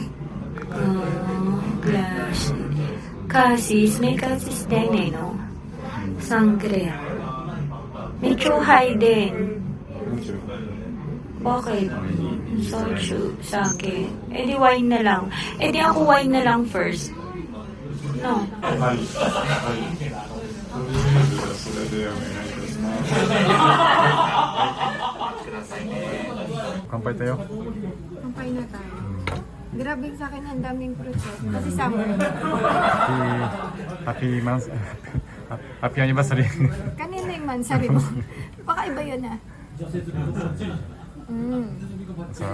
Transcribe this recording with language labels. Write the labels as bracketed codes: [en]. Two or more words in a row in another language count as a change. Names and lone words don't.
[tl] Glass. Kasis. May kasis din eh, no? Sangria. May chuhay din. Bakit? Soju, sake. Eh di wine na lang. Eh di ako wine na lang first. No. [ja] それでお願いいたします。乾杯だよ。 [tl] Kampay na tayo. Grabe sa akin, ang daming fruits. Kasi summer. [en] Happy anniversary. [tl] Kanina yung mansari mo. Baka iba yun ah. Sarap.